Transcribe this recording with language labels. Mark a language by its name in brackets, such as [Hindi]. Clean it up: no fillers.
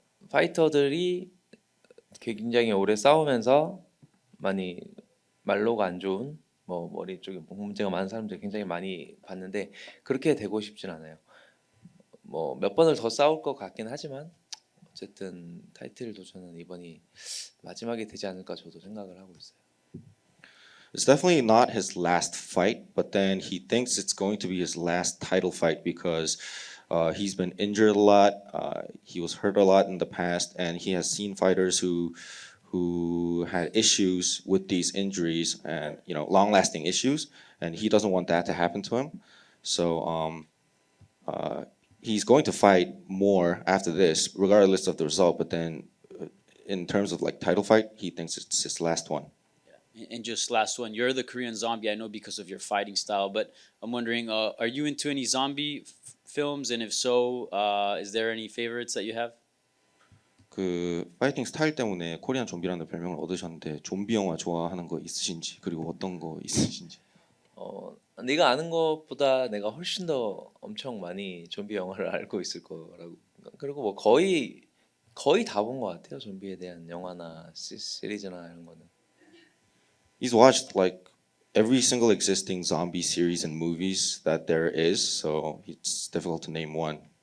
[Korean] 파이터들이 굉장히 오래 싸우면서 많이 말로가 안 좋은 뭐 머리 쪽에 문제가 많은 사람들이 굉장히 많이 봤는데 그렇게 되고 싶진 않아요. 뭐 몇 번을 더 싸울 것 같긴 하지만 어쨌든 타이틀 도전은 이번이 마지막이 되지 않을까 저도 생각을 하고 있어요. [English] It's definitely not his last fight, but then he thinks it's going to be his last title fight because he's been injured a lot. He was hurt a lot in the past, and he has seen fighters who had issues with these injuries and long-lasting issues, and he doesn't want that to happen to him. So he's going to fight more after this, regardless of the result. But then, in terms of like title fight, he thinks it's his last one. And just last one, you're the Korean Zombie, I know because of your fighting style, but I'm wondering, are you into any zombie films? And if so, is there any favorites that you have? [Korean] 그 파이팅 스타일 때문에 코리안 좀비라는 별명을 얻으셨는데 좀비 영화 좋아하는 거 있으신지, 그리고 어떤 거 있으신지. 네가 아는 것보다 내가 훨씬 더 엄청 많이 좀비 영화를 알고 있을 거라고. 그리고 뭐 거의 다 본 것 같아요. 좀비에 대한 영화나 시리즈나 이런 거는. [English] He's watched like every single existing zombie series and movies that there is, so it's difficult to name one.